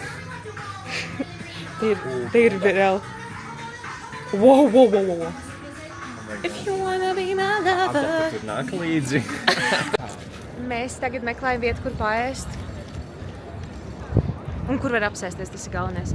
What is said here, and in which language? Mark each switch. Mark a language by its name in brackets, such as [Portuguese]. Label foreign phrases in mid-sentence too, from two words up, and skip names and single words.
[English] They ir real. Whoa. If you wanna be my lover. [Latvian] Tur nāk līdzi. Mēs tagad meklējam vietu, kur paēst. Un kur var apsēsties, tas ir galvenais.